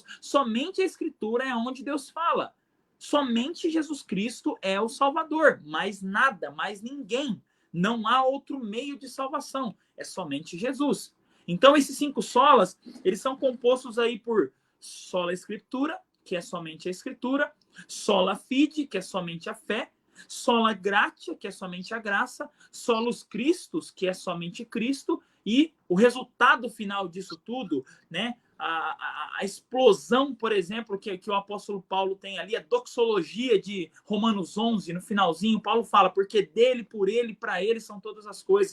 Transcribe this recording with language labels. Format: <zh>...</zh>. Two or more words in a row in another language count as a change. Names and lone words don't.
<pt>Somente a Escritura é onde Deus fala. Somente Jesus Cristo é o Salvador. Mais nada, mais ninguém. Não há outro meio de salvação. É somente Jesus. Então, esses 5 solas, eles são compostos aí por</pt> <la>sola Escritura,</la> <pt>que é somente a Escritura,</pt> <la>sola fide,</la> <pt>que é somente a fé,</pt> <la>sola gratia,</la> <pt>que é somente a graça,</pt> <la>solus Christus,</la> <pt>que é somente Cristo, e o resultado final disso tudo, né? A explosão, por exemplo, que o apóstolo Paulo tem ali, a doxologia de Romanos 11, no finalzinho, Paulo fala, porque dele, por ele, para ele são todas as coisas.</pt>